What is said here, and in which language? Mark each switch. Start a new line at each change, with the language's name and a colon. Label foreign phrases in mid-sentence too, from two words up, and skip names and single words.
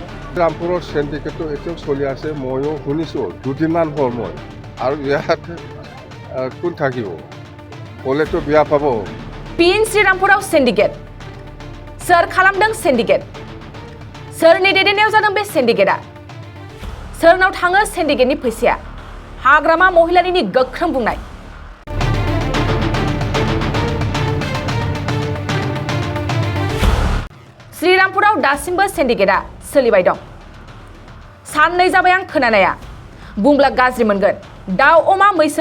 Assamese: ৰামপুৰৰ চেণ্ডিকেটটো এতিয়াও চলি আছে ময়ো শুনিছোঁ দুদিনমান হ'ল মই আৰু ইয়াত কোন থাকিব ক'লেতো বিয়া পাব
Bodo: पिन श्रीरामपुराव सिन्डिकेट सोर खालामदों सिन्डिकेट सोरनि दैदेननायाव जादों बे सिन्डिकेटआ सोरनाव थाङो सिन्डिकेटनि फैसाया हाग्रामा महिलारिनि गोख्रों बुंनाय श्रीरामपुराव दासिमबो सिन्डिकेटआ सोलिबाय दं साननै जाबाय आं खोनानाया बुंब्ला गाज्रि मोनगोन दाउ अमा मैसो